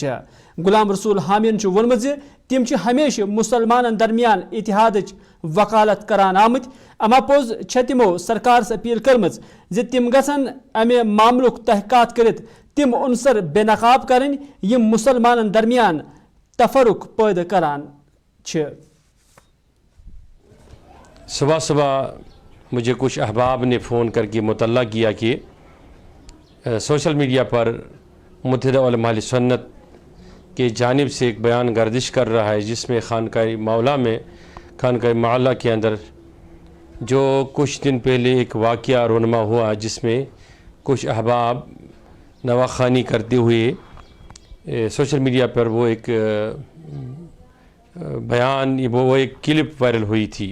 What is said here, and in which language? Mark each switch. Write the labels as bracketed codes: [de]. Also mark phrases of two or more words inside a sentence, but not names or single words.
[ks] गुलाम रसूल हामियन वोनमुत तिम हमेशा मुसलमान दरमियान इतिहादच वकालत करान आमत। अमा पोज तिमो सरकार अपील करमज तिम गसन अमे मामलुक तहकात करित तिम उनसर बेनकाब करें यम मुसलमान दरमियान तफरुक पैदा करान। [ur] صبح صبح مجھے کچھ احباب نے فون کر کے مطلع کیا کہ [en] social media [ur] پر متحدہ علما اہل سنت کے جانب سے ایک بیان گردش کر رہا ہے جس میں خانقاہی مولا میں خانقاہی مولا کے اندر جو کچھ دن پہلے ایک واقعہ رونما ہوا جس میں کچھ احباب نوا خوانی کرتے ہوئے [en] social media [ur] پر وہ ایک بیان وہ ایک [en] clip viral [ur] ہوئی تھی.